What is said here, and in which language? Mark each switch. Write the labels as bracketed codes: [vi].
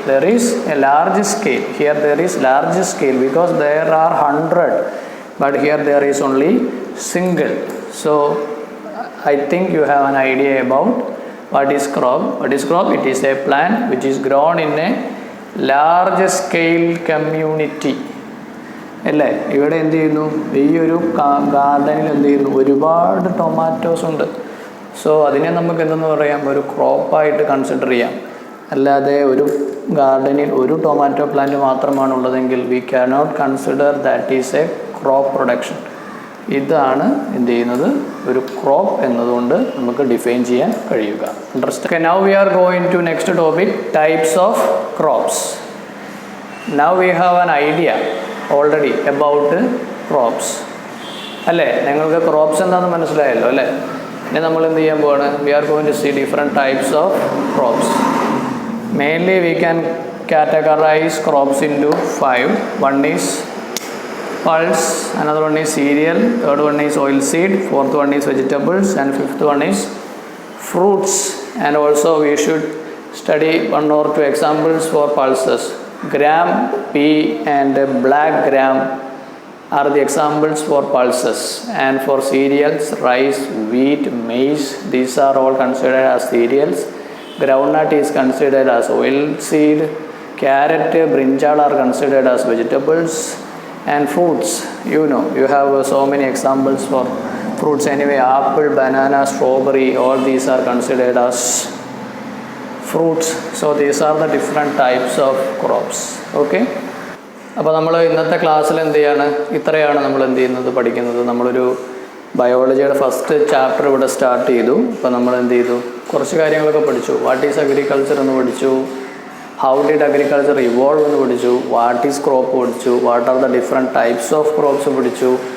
[en] There is a large scale. Here there is large scale because there are 100, but here there is only single. So I think you have an idea about what is crop. What is crop? It is a plant which is grown in a large scale community. [ml] അല്ലേ? ഇവിടെ എന്ത് ചെയ്യുന്നു, ഈ ഒരു ഗാർഡനിൽ എന്ത് ചെയ്യുന്നു, ഒരുപാട് ടൊമാറ്റോസ് ഉണ്ട്. സോ അതിനെ നമുക്ക് എന്തെന്ന് പറയാം, ഒരു ക്രോപ്പായിട്ട് കൺസിഡർ ചെയ്യാം. അല്ലാതെ ഒരു ഗാർഡനിൽ ഒരു tomato plant മാത്രമാണുള്ളതെങ്കിൽ [en] We cannot consider that is a crop production. [ml] ഇതാണ് എന്ത് ചെയ്യുന്നത്, ഒരു ക്രോപ്പ് എന്നതുകൊണ്ട് നമുക്ക് ഡിഫൈൻ ചെയ്യാൻ കഴിയുക. [en] Interest. Okay, now we are going to next topic, types of crops. Now we have an idea already about crops. [ml] അല്ലേ? നിങ്ങൾക്ക് ക്രോപ്സ് എന്താണെന്ന് മനസ്സിലായല്ലോ അല്ലേ? ഇനി നമ്മൾ എന്ത് ചെയ്യാൻ പോവാണ്, [en] we are going to see different types of crops. Mainly we can categorize crops into 5. One is pulse, another one is cereal, third one is oilseed, fourth one is vegetables, and fifth one is fruits. And also we should study one or two examples for pulses. Gram, pea and black gram are the examples for pulses. And for cereals, rice, wheat, maize, these are all considered as cereals. Groundnut is considered as oilseed. Carrot, brinjal are considered as vegetables. And fruits, you know, you have so many examples for fruits anyway. Apple, banana, strawberry, all these are considered as fruits. So these are the different types of crops. Okay. [ml] അപ്പോൾ നമ്മൾ ഇന്നത്തെ ക്ലാസ്സിൽ എന്ത് ചെയ്യാണ്, ഇത്രയാണ് നമ്മൾ എന്ത് ചെയ്യുന്നത്, പഠിക്കുന്നത്. നമ്മളൊരു ബയോളജിയുടെ ഫസ്റ്റ് ചാപ്റ്റർ ഇവിടെ സ്റ്റാർട്ട് ചെയ്തു. അപ്പോൾ നമ്മൾ എന്ത് ചെയ്തു, കുറച്ച് കാര്യങ്ങളൊക്കെ പഠിച്ചു. [en] what is agriculture [ml] എന്ന് പഠിച്ചു, [en] how did agriculture evolve എന്ന് [ml] പഠിച്ചു, [en] What is crop പഠിച്ചു, what are the different types of crops പഠിച്ചു.